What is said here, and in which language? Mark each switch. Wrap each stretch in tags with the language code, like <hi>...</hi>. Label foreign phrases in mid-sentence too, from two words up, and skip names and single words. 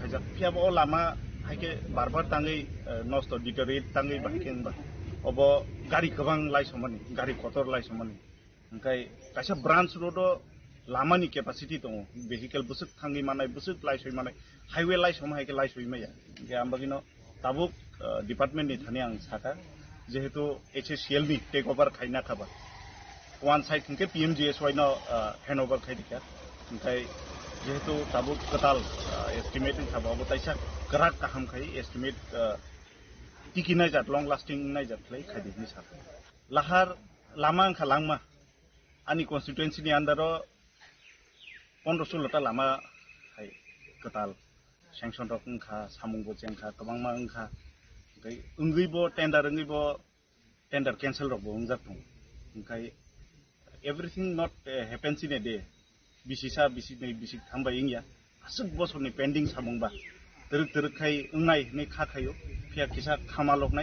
<brx>खायजा फियाब अ लामा हायके बारबार ताङै नस्ट डिटोरेट ताङै बायकेनबा अब गारि गोबां लाइसमानि गारि खतर लाइसमानि ओंखाय कायसा</brx> <en>branch road</en> <brx>लामानि केपासिटी दङ भेहिकल बुसुक थाङै मानाय बुसुक लाइसय मानाय हाइवे लाइसम हायके लाइसय माया जे आमबागिनो ताबुक डिपार्टमेंट नि थाने आं साका जेहेतु HSCL नि</brx> <en>take over</en> <brx>खायना खाबा</brx> <en>one side</en> <brx>थिंके PMGSY नो</brx> <en>hand over</en> <brx>खायदिका ओंखाय जेहेतु ताबुक कताल एस्टिमेट खाबा अब ताइसा गराक काहाम खाय एस्टिमेट टिकी नायजात</brx> <en>long lasting</en> <brx>नायजात लै खायदिनि साका लाहार लामा अंखा लांमा आनि कन्स्टिट्युएन्सी नि अंडर 15-16 लामा हाय कताल सेंक्शन रक अंखा सामुंगो जेंखा गोबांमा अंखा ओमफ्राय ओंगैबो</brx> <en>tender cancel</en> <brx>रकबो ओंजाथों ओंखाय</brx> <en>everything not happens in a day</en> <brx>बिसिसा बिसिनै बिसिक थांबाय इंया आसुक बोसोरनि पेंडिं सामुंबा दरक खाय ओंनाय नै खाखायो फिया किसा खामालकनाय</brx>